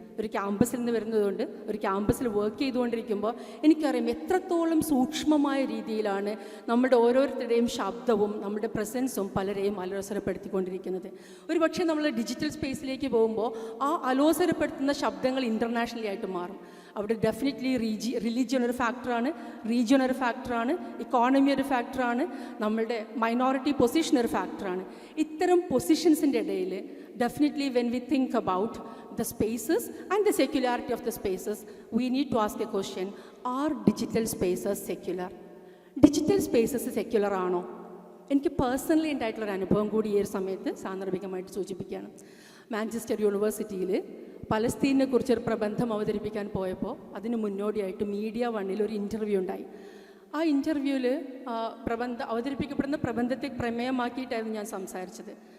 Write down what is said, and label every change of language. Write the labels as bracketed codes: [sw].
[ml] ഒരു ക്യാമ്പസിൽ നിന്ന് വരുന്നതുകൊണ്ട് ഒരു ക്യാമ്പസിൽ വർക്ക് ചെയ്തുകൊണ്ടിരിക്കുമ്പോൾ എനിക്കറിയാം എത്രത്തോളം സൂക്ഷ്മമായ രീതിയിലാണ് നമ്മുടെ ഓരോരുത്തരുടെയും ശബ്ദവും നമ്മുടെ പ്രസൻസും പലരെയും അലോസരപ്പെടുത്തിക്കൊണ്ടിരിക്കുന്നത്. ഒരു പക്ഷേ നമ്മൾ ഡിജിറ്റൽ സ്പേസിലേക്ക് പോകുമ്പോൾ ആ അലോസരപ്പെടുത്തുന്ന ശബ്ദങ്ങൾ ഇൻ്റർനാഷണലി ആയിട്ട് മാറും. അവിടെ ഡെഫിനറ്റ്ലി റിലീജിയൻ ഒരു ഫാക്ടറാണ്, റീജിയൻ ഒരു ഫാക്ടറാണ്, ഇക്കോണമി ഒരു ഫാക്ടറാണ്, നമ്മളുടെ മൈനോറിറ്റി പൊസിഷൻ ഒരു ഫാക്ടറാണ്. ഇത്തരം പൊസിഷൻസിൻ്റെ ഇടയിൽ [en] definitely when we think about the spaces and the secularity of the spaces, we need to ask a question: are digital spaces secular? Digital spaces secular [ml] ആണോ? എനിക്ക് പേഴ്സണലി ഉണ്ടായിട്ടുള്ളൊരു അനുഭവം കൂടി ഈ ഒരു സമയത്ത് സാന്ദർഭികമായിട്ട് സൂചിപ്പിക്കുകയാണ്. മാഞ്ചസ്റ്റർ യൂണിവേഴ്സിറ്റിയിൽ പലസ്തീനെ കുറിച്ചൊരു പ്രബന്ധം അവതരിപ്പിക്കാൻ പോയപ്പോൾ അതിന് മുന്നോടിയായിട്ട് മീഡിയ വണ്ണിൽ ഒരു ഇൻ്റർവ്യൂ ഉണ്ടായി. ആ ഇൻ്റർവ്യൂവിൽ അവതരിപ്പിക്കപ്പെടുന്ന പ്രബന്ധത്തെ പ്രമേയമാക്കിയിട്ടായിരുന്നു ഞാൻ സംസാരിച്ചത്.